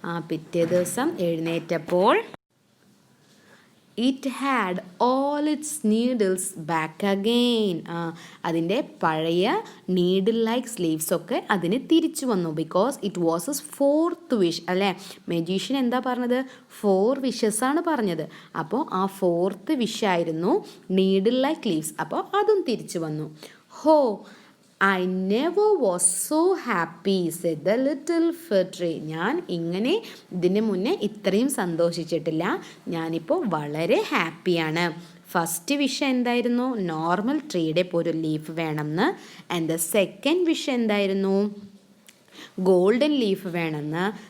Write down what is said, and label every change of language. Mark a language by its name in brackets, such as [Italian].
[Malayalam] പിറ്റേ ദിവസം എഴുന്നേറ്റപ്പോൾ [English] It had all its needles back again. [Malayalam] അതിൻ്റെ പഴയ നീഡിൽ ലൈക്ക് സ്ലീവ്സ് ഒക്കെ അതിന് തിരിച്ചു വന്നു. [English] because it was a fourth wish [Malayalam] അല്ലേ. മെജീഷ്യൻ എന്താ പറഞ്ഞത്? 4 വിഷസ് ആണ് പറഞ്ഞത്. അപ്പോൾ ആ 4th വിഷായിരുന്നു നീഡിൽ ലൈക്ക് ലീവ്സ്. അപ്പോൾ അതും തിരിച്ചു വന്നു. [English] Oh, I never was so happy, said the little fir tree. [Malayalam] ഞാൻ ഇങ്ങനെ ഇതിന് മുന്നേ ഇത്രയും സന്തോഷിച്ചിട്ടില്ല. ഞാനിപ്പോൾ വളരെ ഹാപ്പിയാണ്. ഫസ്റ്റ് വിഷ് എന്തായിരുന്നു? നോർമൽ ട്രീയുടെ ഇപ്പോൾ ഒരു ലീഫ് വേണമെന്ന്. ആൻഡ് ദ സെക്കൻഡ് വിഷ് എന്തായിരുന്നു? ഗോൾഡൻ ലീഫ് വേണമെന്ന്.